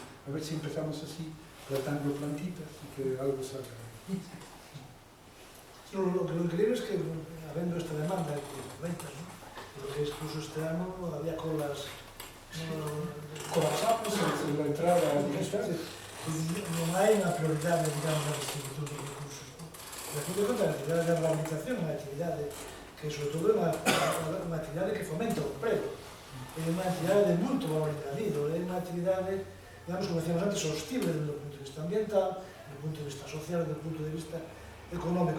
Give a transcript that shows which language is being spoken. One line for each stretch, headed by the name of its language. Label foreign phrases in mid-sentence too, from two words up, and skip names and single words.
Spanish: A ver si empezamos así, plantando plantitas y que algo salga. Lo increíble es que, habiendo esta demanda que comentas, ¿no? Lo que incluso este año había colas colapsamos en la entrada digital.
Galician: Non hai unha prioridade, digamos, na distribución dos recursos, ¿no? Pero aquí de conta, a actividade de rehabilitación é unha actividade que, sobre todo, é unha actividade que fomenta o emprego. É unha actividade de moito valor añadido, é unha actividade, digamos, como decíamos antes, sostible desde o punto de vista ambiental, desde o punto de vista social, desde o punto de vista económico.